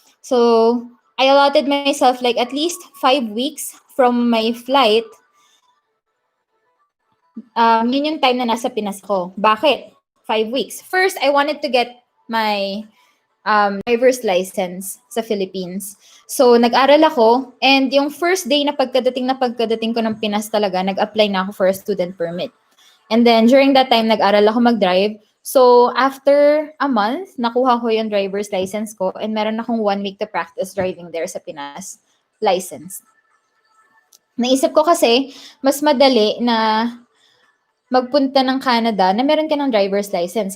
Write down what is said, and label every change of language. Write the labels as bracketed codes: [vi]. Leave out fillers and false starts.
[en] So, I allotted myself like at least 5 weeks from my flight. [tl] Yun yung time na nasa Pinas ko. Bakit? 5 weeks. [en] First, I wanted to get my driver's license [tl] sa Philippines. So, nag-aral ako and yung first day na pagkadating ko ng Pinas talaga, nag-apply na ako [en] for a student permit. And then, during that time, [tl] nag-aral ako mag-drive. [en] So, after a month, [tl] nakuha ko yung driver's license ko [en] and meron akong 1 week to practice driving there sa Pinas license. [tl] Naisip ko kasi, mas madali na magpunta ng Canada na meron ka ng driver's license.